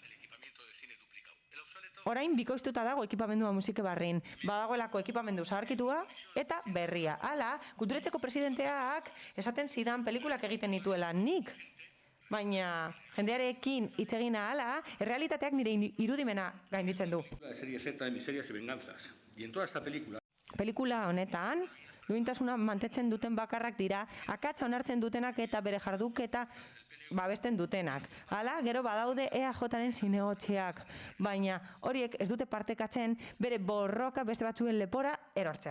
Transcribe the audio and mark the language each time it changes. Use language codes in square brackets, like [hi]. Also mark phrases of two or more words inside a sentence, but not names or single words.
[eu] Orain bikoiztuta dago ekipamendua musike barrin, badagoelako ekipamendu zaharkitua eta berria. Hala, kulturetxeko presidenteak esaten zidan pelikulak egiten nituela nik. Baina jendearekin hitz egin ahala, errealitateak nire irudimena gainditzen du. [es] Serie Z de miserias y venganzas. Y en toda esta película... [eu] Pelikula honetan, duintasuna mantetzen duten bakarrak dira, akatsa onartzen dutenak eta bere jarduketa babesten dutenak. Hala, gero badaude EAJ-aren zinegotziak, baina horiek ez dute partekatzen bere borroka beste batzuen lepora erortzea.